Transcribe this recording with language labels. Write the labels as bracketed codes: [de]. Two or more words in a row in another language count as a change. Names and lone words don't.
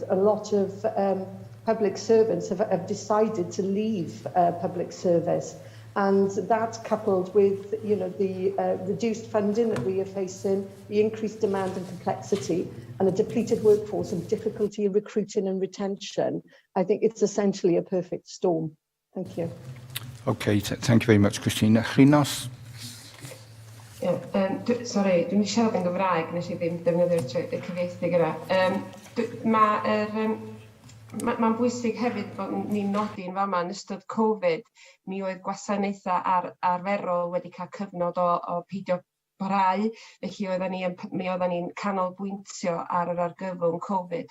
[en] A lot of public servants have decided to leave public service, and that, coupled with the reduced funding that we are facing, the increased demand and complexity, and a depleted workforce and difficulty in recruiting and retention, I think it's essentially a perfect storm. Thank you. Okay, thank you very much, Christina. Chinos? Sorry, [cy] dwi'n siarad yn Gymraeg, nes I ddim defnyddio'r cyfieithu gyda. Mae'n bwysig hefyd bod ni'n nodi'n fama yn ystod Covid, mi oedd gwasanaethau arferol wedi cael cyfnod o peidio parhau, felly mi oedden ni'n canolbwyntio ar yr argyfwng Covid.